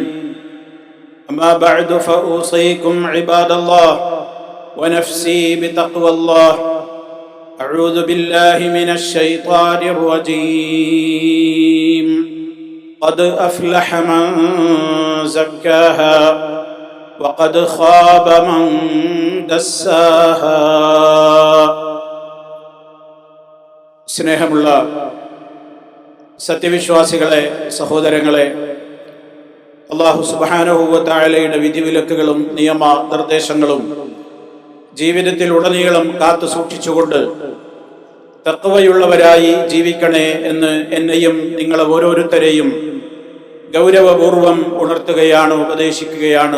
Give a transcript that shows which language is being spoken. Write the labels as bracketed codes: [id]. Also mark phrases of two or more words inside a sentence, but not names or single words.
[ar] أما بعد فأوصيكم عباد الله ونفسي بتقوى الله. أعوذ بالله من الشيطان الرجيم. قد أفلح من زكاها وقد خاب من دساها. [ml] സ്നേഹമുള്ള സത്യവിശ്വാസികളെ, സഹോദരങ്ങളെ, അല്ലാഹു [ar] سبحانه وتعالى [ml] വിധിവിലക്കുകളും നിയമ നിർദ്ദേശങ്ങളും ജീവിതത്തിൽ ഉടനീളം കാത്തു സൂക്ഷിച്ചുകൊണ്ട് തഖ്വയുള്ളവരായി ജീവിക്കണേ എന്ന് എന്നെയും നിങ്ങളെ ഓരോരുത്തരെയും ഗൗരവപൂർവം ഉണർത്തുകയാണ്, ഉപദേശിക്കുകയാണ്.